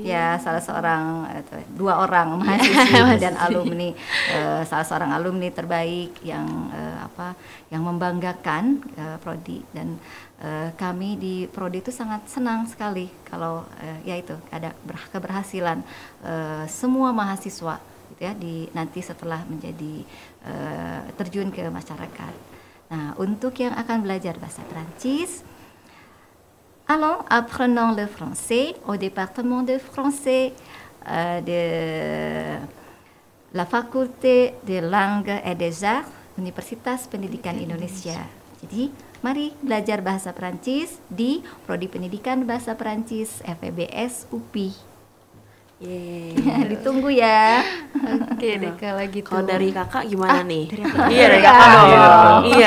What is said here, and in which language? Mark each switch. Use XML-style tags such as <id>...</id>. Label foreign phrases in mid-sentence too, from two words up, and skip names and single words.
<id>ya salah seorang dua orang mahasiswi dan alumni, salah seorang alumni terbaik yang yang membanggakan prodi, dan kami di prodi itu sangat senang sekali kalau ya itu ada keberhasilan semua mahasiswa gitu ya nanti setelah menjadi terjun ke masyarakat. Nah, untuk yang akan belajar bahasa Prancis,</id> <fr>allons, apprenons le français au département de français de la Faculté des Langues et des Arts,</fr> <id>Universitas Pendidikan Indonesia. Jadi, mari belajar bahasa Prancis di Prodi Pendidikan Bahasa Prancis FEBS UPI. Ditunggu ya. Oke deh kalau gitu. Kalau dari kakak gimana nih? dari aku. Iya, dari kakak dong. Iya.</id>